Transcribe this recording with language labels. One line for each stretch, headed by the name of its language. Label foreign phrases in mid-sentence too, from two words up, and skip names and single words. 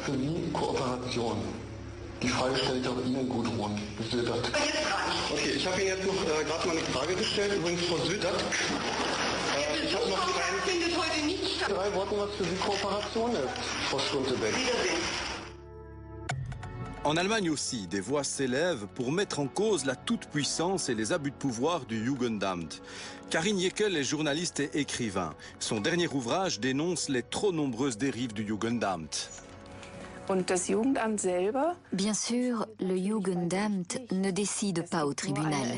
German: für Sie Kooperation? Die Frage stelle ich auch Ihnen, Gudrun Södert. Aber jetzt reicht. Okay, ich habe Ihnen jetzt noch gerade mal eine Frage gestellt. Übrigens, Frau Södert. Ich habe noch Besuchskontakt findet heute nicht statt. 3 Worten, was für Sie Kooperation ist, Frau Stuntebeck. Wiedersehen.
French: En Allemagne aussi, des voix s'élèvent pour mettre en cause la toute-puissance et les abus de pouvoir du Jugendamt. Karin Jekyll est journaliste et écrivain. Son dernier ouvrage dénonce les trop nombreuses dérives du Jugendamt. Bien sûr, le Jugendamt ne décide pas au tribunal.